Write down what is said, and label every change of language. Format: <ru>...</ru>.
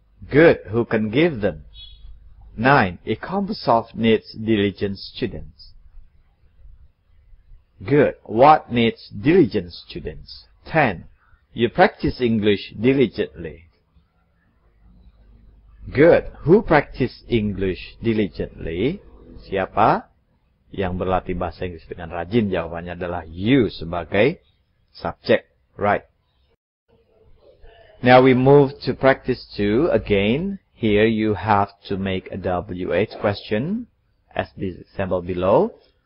<en>Good. Who can give them? 9. Economsoft needs diligent students. Good. What needs diligent students? 10. You practice English diligently. Good. Who practice English diligently?</en> <id>Siapa yang berlatih bahasa Inggris dengan rajin? Jawabannya adalah you sebagai subjek.</id> <en>Right. Now we move to practice 2. Again, here you have to make a WH question as the example below.</en>